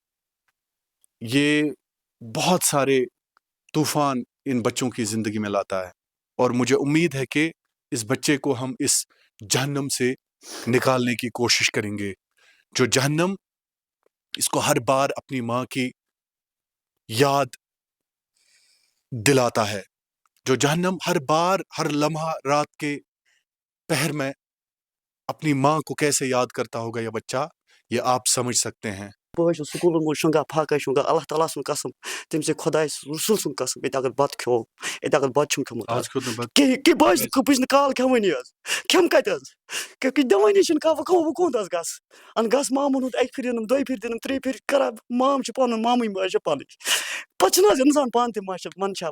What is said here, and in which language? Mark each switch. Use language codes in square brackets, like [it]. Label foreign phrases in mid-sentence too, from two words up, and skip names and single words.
[ur] یہ بہت سارے طوفان ان بچوں کی زندگی میں لاتا ہے اور مجھے امید ہے کہ اس بچے کو ہم اس جہنم سے نکالنے کی کوشش کریں گے جو جہنم اس کو ہر بار اپنی ماں کی یاد دلاتا ہے جو جہنم ہر بار ہر لمحہ رات کے پہر میں اپنی ماں کو کیسے یاد کرتا ہوگا یہ بچہ یہ آپ سمجھ سکتے ہیں [ks] بہٕ حظ چھُس سکوٗلَن منٛز شۄنٛگان پھاکَے شۄنٛگان اللہ تعالیٰ سُنٛد قسم تٔمۍ سٕنٛدِ خۄداے رسوٗل سُنٛد قسم ییٚتہِ اگر بَتہٕ کھیوٚو ییٚتہِ اگر بَتہٕ چھُم کھیوٚمُت کہِ بہٕ چھُس نہٕ کال کھٮ۪وٲنی حظ کھٮ۪مہٕ کَتہِ حظ کہِ دِوٲنی چھِنہٕ کانٛہہ وۄنۍ کوٚت حظ گژھٕ اَن گژھٕ مامَن ہُنٛد 1 پھِرِ دِنَم 2 پھِرِ دِنَم 3 پھِرِ کَران مام چھِ پَنُن مامٕے مٲج چھِ پَنٕنۍ پَتہٕ چھُنہٕ حظ اِنسان پانہٕ تہِ منٛدچھان